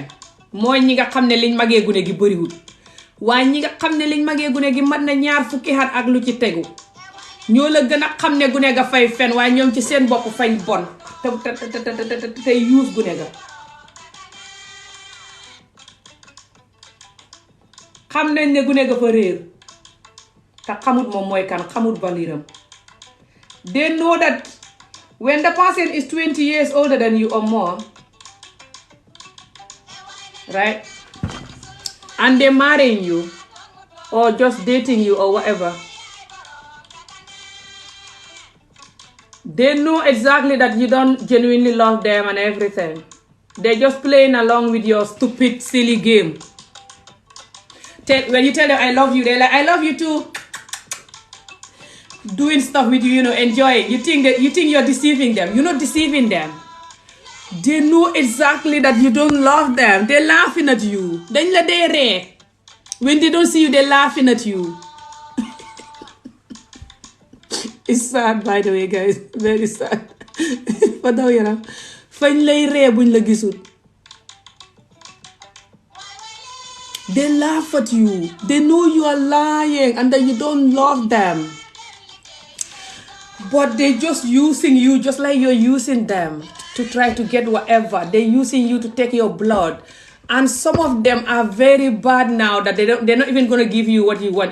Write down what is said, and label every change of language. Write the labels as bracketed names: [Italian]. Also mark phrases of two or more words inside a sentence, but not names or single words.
[Wolof] mooy ñi nga xam ne liñ magee gune gi bëriwul, waaye ñi nga xam ne liñ magee gune gi mat na 20 fukki at ak lu ci tegu, ñoo la gën a xam ne gune ga fay fen, waaye ñoom ci seen bopp fañ bon te yuus gune ga. xam nañ ne gune ga fa réer te xamut moom mooy kan, xamut valiram. [English] They know that when the person is 20 years older than you or more, right, and they're marrying you or just dating you or whatever, they know exactly that you don't genuinely love them and everything. They're just playing along with your stupid, silly game. When you tell them I love you, they're like, I love you too. Doing stuff with you, enjoying. You think you're deceiving them. You're not deceiving them. They know exactly that you don't love them. They're laughing at you. [Wolof] Dañ la dee ree. [English] When they don't see you, they're laughing at you. It's sad, by the way, guys. Very sad. [Wolof] Fa daw yaram. Fañ lay ree buñ la gisul. [English] They laugh at you. They know you are lying and that you don't love them. But they're just using you just like you're using them to try to get whatever. They're using you to take your blood. And some of them are very bad now that they're not even going to give you what you want.